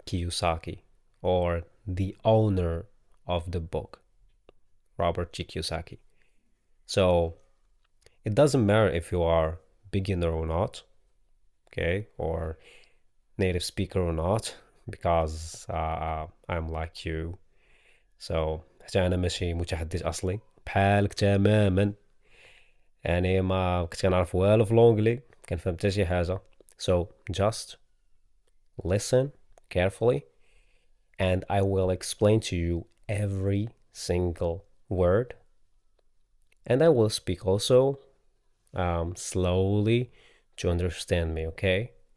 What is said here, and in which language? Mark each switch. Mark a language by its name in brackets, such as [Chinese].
[English] Kiyosaki, or the owner of the book, Robert T. Kiyosaki. So it doesn't matter if you are beginner or not, okay, or native speaker or not, because I'm like you. [Arabic] So حتى أنا ماشي متحدث أصلي بحالك تماما، يعني ما كنت كنعرف والو في لونجلي، كنفهم حتى شي حاجة. [English] So just listen carefully and I will explain to you every single word And I will speak also slowly to understand me, okay?